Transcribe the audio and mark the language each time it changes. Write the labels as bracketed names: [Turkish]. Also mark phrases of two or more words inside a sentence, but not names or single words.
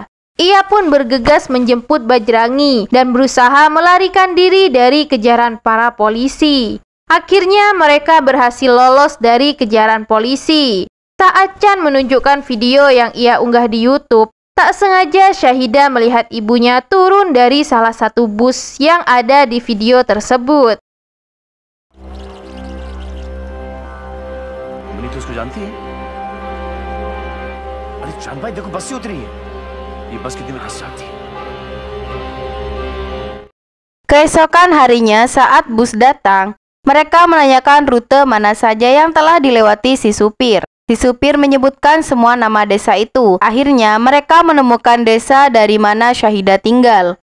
[Indonesian] Ia pun bergegas menjemput Bajrangi dan berusaha melarikan diri dari kejaran para polisi. Akhirnya mereka berhasil lolos dari kejaran polisi. Saat Chan menunjukkan video yang ia unggah di YouTube, tak sengaja Syahidah melihat ibunya turun dari salah satu bus yang ada di video tersebut. [Hindi] तो उसको जानती है? अरे चांद भाई देखो बस से उतरी है। ये बस कितनी खतरनाक थी। [Indonesian] Keesokan harinya saat bus datang, mereka menanyakan rute mana saja yang telah dilewati si supir. Si supir menyebutkan semua nama desa itu. Akhirnya mereka menemukan desa dari mana Syahidah tinggal.